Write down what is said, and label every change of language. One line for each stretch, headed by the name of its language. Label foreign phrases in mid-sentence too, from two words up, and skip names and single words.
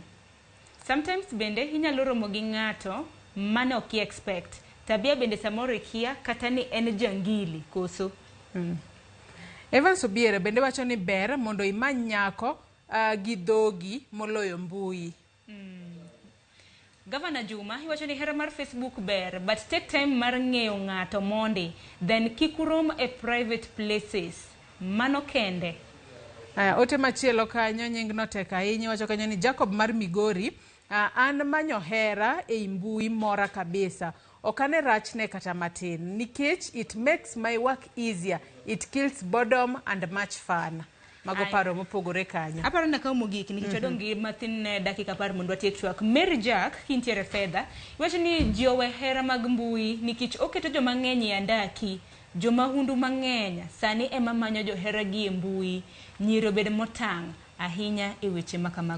Luo (Kenya and Tanzania): Sometimes bende inyalo romo gi ng'ato mane ok expect. Tabia bende samoro ikia kata ni en jangili koso. Evans Obiere bende wacho ni ber mondo imany nyako gi dhogi moloyo Mbui. Governor Juma iwacho ni hera mar Facebook ber
English: but take time
Luo (Kenya and Tanzania): mar ng'eyo ng'ato mondi then kik urom e
English: private places
Luo (Kenya and Tanzania): mano kende. Ote machielo kanyo nying no tek ahinya wacho kanyo ni Jacob mar Migori an manyo hera e Mbui mora kabisa okane rachne kata matin nikech
English: it makes my work easier, it kills boredom and much fun.
Luo (Kenya and Tanzania): Mago paro mopogore kanyo. Aparo na ka mogik nikech wadongi matin dakika par mondo atiek twak. Mary Jack kintiere fedha iwacho ni jowe hera mag Mbui nikech oketo joma ng'eny e andaki joma hundu mang'eny sani ema manyo johera gi e Mbui nyiro bed motang' ahinya e weche makamago.